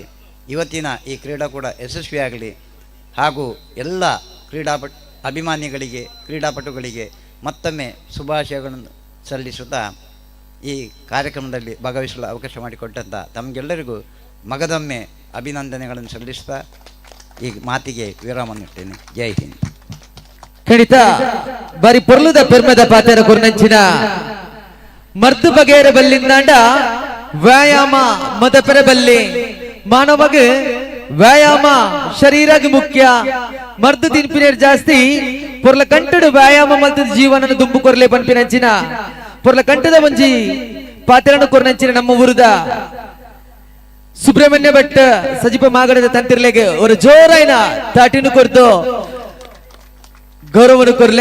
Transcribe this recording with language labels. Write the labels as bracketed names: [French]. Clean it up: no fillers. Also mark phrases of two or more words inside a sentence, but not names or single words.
[Kannada] ಇವತ್ತಿನ ಈ ಕ್ರೀಡಾಕೂಟ ಯಶಸ್ವಿಯಾಗಲಿ ಹಾಗೂ ಎಲ್ಲ ಅಭಿಮಾನಿಗಳಿಗೆ, ಕ್ರೀಡಾಪಟುಗಳಿಗೆ ಮತ್ತೊಮ್ಮೆ ಶುಭಾಶಯಗಳನ್ನು ಸಲ್ಲಿಸುತ್ತಾ ಈ ಕಾರ್ಯಕ್ರಮದಲ್ಲಿ ಭಾಗವಹಿಸಲು ಅವಕಾಶ ಮಾಡಿಕೊಟ್ಟಂಥ ತಮಗೆಲ್ಲರಿಗೂ ಮಗದೊಮ್ಮೆ ಅಭಿನಂದನೆಗಳನ್ನು ಸಲ್ಲಿಸ್ತಾ ಈ ಮಾತಿಗೆ ವಿರಾಮ ನೀಡ್ತೇನೆ. [Hindi] जय हिंद. [Tulu] ಖಂಡಿತ ಬಾರಿ ಪೊರ್ಲುದ ಪೆರ್ಮದ ಪಾತೆರ ಗುರ್ನಂಚಿನ ಮರ್ದು ಬಗೆಯರ ಬಲ್ಲಿಂದಾಂಡ ವ್ಯಾಯಾಮ ಮದಪೆರ ಬಲ್ಲಿ ಮಾನವಗೆ ವ್ಯಾಯಾಮ ಶರೀರಗೆ ಮುಖ್ಯ. ಮರ್ದು ತಿನ್ಪಿನೇರ್ ಜಾಸ್ತಿ ಪೊರ್ಲ ಕಂಟಡು ವ್ಯಾಯಾಮ ಮಲ್ತದ ಜೀವನ ದುಂಬು ಕೊರ್ಲೆ ಪನ್ಪಿನಂಚಿನ ಪೊರ್ಲ ಕಂಟದ ಒಂಜಿ ಪಾತೆರನ್ನು ಕೊರ್ನಂಚಿನ ನಮ್ಮ ಊರುದ ಸುಬ್ರಹ್ಮಣ್ಯ ಭಟ್ ಸಜಿಪ ಮಾಗಡದ ತಂತಿರ್ಲೆಗೆ ಒಂದು ಜೋರಾಯಿನ ತಾಟಿನ ಕೊರ್ದು ಗೌರವನು ಕೊರ್ಲೆ.